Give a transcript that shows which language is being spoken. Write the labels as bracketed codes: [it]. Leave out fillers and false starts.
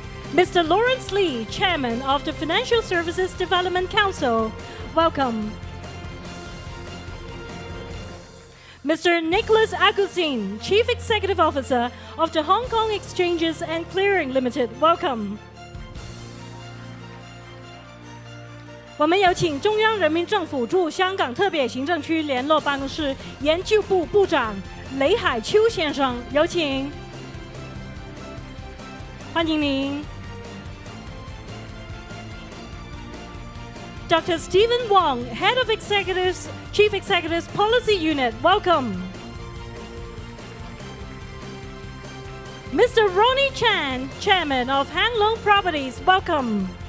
[en] Mr. Lawrence Lee, Chairman of the Financial Services Development Council. Welcome. Mr. Nicholas Agusin, Chief Executive Officer of the Hong Kong Exchanges and Clearing Limited. Welcome. [zh] 我们有请中央人民政府驻香港特别行政区联络办公室研究部部长雷海秋先生，有请，欢迎您。 [en] Dr. Stephen Wong, Head of Executives, Chief Executives Policy Unit, welcome. Mr. Ronnie Chan, Chairman of Hang Lung Properties, welcome.